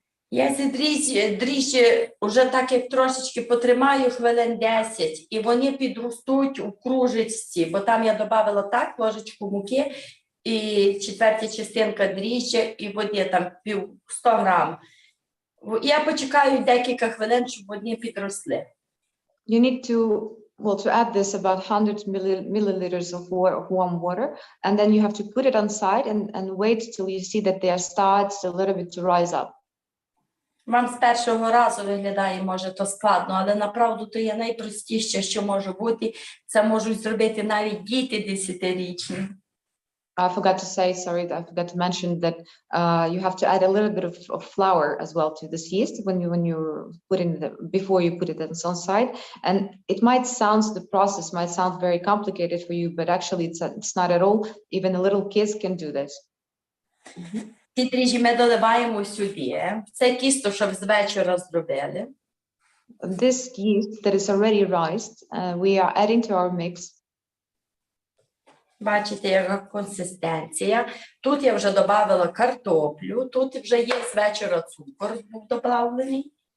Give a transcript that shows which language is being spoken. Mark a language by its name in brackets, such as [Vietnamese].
[Ukrainian] Я ці дріжджі вже так як трошечки потримаю хвилин 10, і вони підростуть у кружечці, бо там я додавала так ложечку муки і четверта частинка дріжджя і води, там 100 грам. Я почекаю декілька хвилин, щоб вони підросли. [English] You need to add this about 100 milliliters of warm water, and then you have to put it on side and wait till you see that they starts a little bit to rise up. [Ukrainian] Вам з першого разу виглядає, може, то складно, але направду то є найпростіше, що може бути. Це можуть зробити навіть діти 10-річні. [English] I forgot to say, sorry, I forgot to mention that you have to add a little bit of flour as well to this yeast when you're putting before you put it on side. And it might the process might sound very complicated for you, but actually it's not at all. Even the little kids can do this. [Ukrainian] Ці дріжджі ми доливаємо сюди. Це тісто, що з вечора зробили. [English] This yeast that is already rised, we are adding to our mix. [Ukrainian] Бачите, яка консистенція. Тут я вже додавала картоплю, тут вже є з вечора цукор був добавлений.